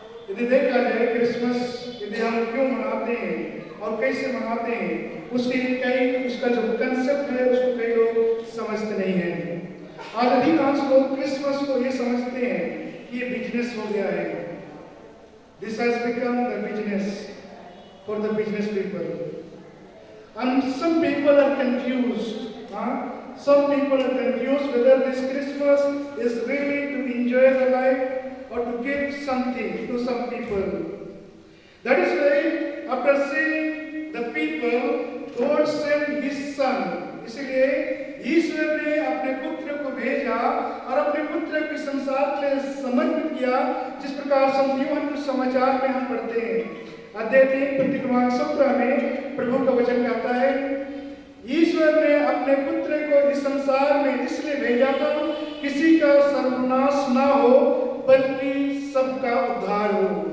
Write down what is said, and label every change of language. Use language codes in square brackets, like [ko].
[hi] यदि देखा जाए क्रिसमस यदि हम क्यों मनाते हैं और कैसे मनाते हैं, उसका जो कंसेप्ट है उसको कई लोग समझते नहीं हैं। आज अधिकांश लोग क्रिसमस को ये समझते हैं कि ये बिजनेस हो गया है। [en] This has become the business for the business people and some people are confused. Some people are confused whether this Christmas is really to enjoy the life or to give something to some people. That is why after seeing the people, God sent His Son. [hi] इसलिए ईश्वर ने अपने पुत्र को भेजा और अपने पुत्र को संसार के लिए समर्पित किया, जिस प्रकार से यूहन्ना समाचार में हम पढ़ते हैं। अध्याय 3 पद क्रमांक 17 में प्रभु का वचन कहता है, ईश्वर ने अपने पुत्र को इस संसार में इसलिए भेजा था किसी का सर्वनाश ना हो बल्कि सबका उद्धार हो।